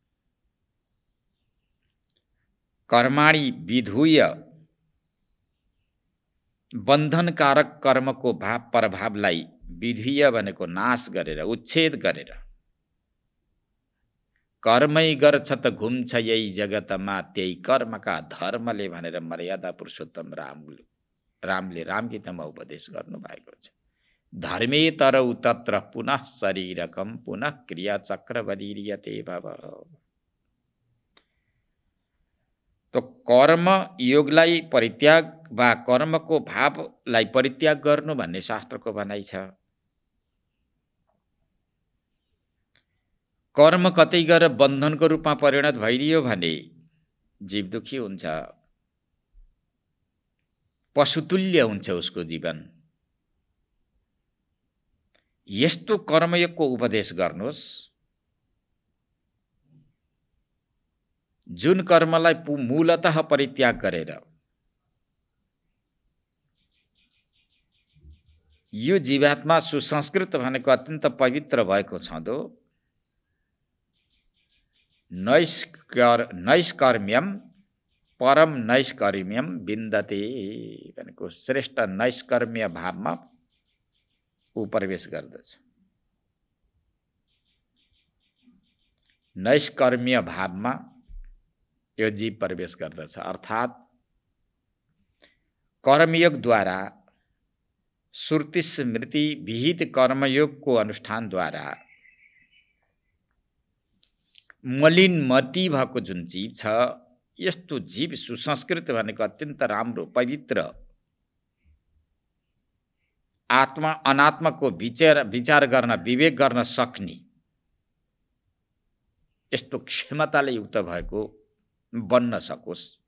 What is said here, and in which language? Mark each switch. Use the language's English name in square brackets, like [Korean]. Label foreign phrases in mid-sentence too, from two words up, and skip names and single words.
[Sanskrit] कर्माणि विधुय [Nepali] बन्धनकारक कर्मको भाव प्रभावलाई विधुय भनेको नाश गरेर, उच्छेद गरेर, कर्मै गर्छ त घुम्छ यही जगतमा त्यही कर्मका धर्मले भनेर मर्यादा पुरुषोत्तम रामले रामगीतामा उपदेश गर्नुभएको छ। [Sanskrit] धर्मे तरौ तत्र पुनः शरीरकम पुनः क्रियाचक्र बदीर्यते भव। [Nepali] तो कर्म योगलाई परित्याग वा कर्मको भावलाई परित्याग गर्नु भन्ने शास्त्रको भनाइ छ। कर्म कतै गएर बन्धनको रूपमा परिणत भइदियो भने जीव दुखी हुन्छ, पशुतुल्य हुन्छ उसको जीवन। यस्तो कर्मयोगको उपदेश गर्नुहोस् जुन कर्मलाई मूलतः परित्याग गरेर यो जीवात्मा सुसंस्कृत भनेको अत्यन्त पवित्र भएको छँदो, [Sanskrit] नैष्कर्म्यम परम नैष्कर्म्यम विन्दते [Nepali] भनेको श्रेष्ठ नैष्कर्म्य भावमा ऊ प्रवेश गर्दछ। नैष्कर्म्य भावमा यो जीव प्रवेश गर्दछ, अर्थात् कर्मयोगद्वारा श्रुति स्मृति विहित कर्मयोगको अनुष्ठानद्वारा मलिनमती भएको जुन जीव छ, यस्तो जीव सुसंस्कृत भनेको अत्यन्त राम्रो पवित्र आत्मा अनात्माको विचार गर्न विवेक गर्न सक्ने यस्तो क्षमताले युक्त भएको बन्न सकोस्।